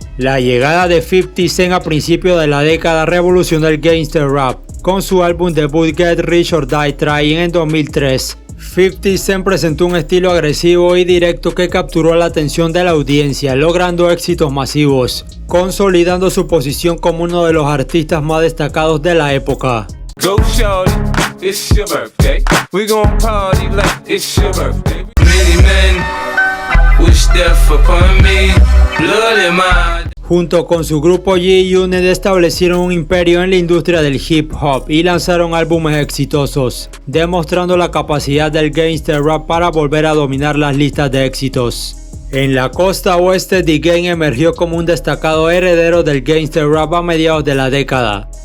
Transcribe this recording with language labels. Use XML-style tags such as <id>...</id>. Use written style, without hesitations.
<es>La llegada de 50 Cent a principios de la década revolucionó el gangster rap, con su álbum debut Get Rich or Die Trying en 2003. 50 Cent presentó un estilo agresivo y directo que capturó la atención de la audiencia, logrando éxitos masivos, consolidando su posición como uno de los artistas más destacados de la época.</es> <en>Go shorty, it's your birthday. We gon' party like it's your birthday. Many men wish death upon me. Blood in my...</en> <es>Junto con su grupo G-Unit establecieron un imperio en la industria del hip hop y lanzaron álbumes exitosos, demostrando la capacidad del gangster rap para volver a dominar las listas de éxitos. En la costa oeste, The Game emergió como un destacado heredero del gangster rap a mediados de la década.</es>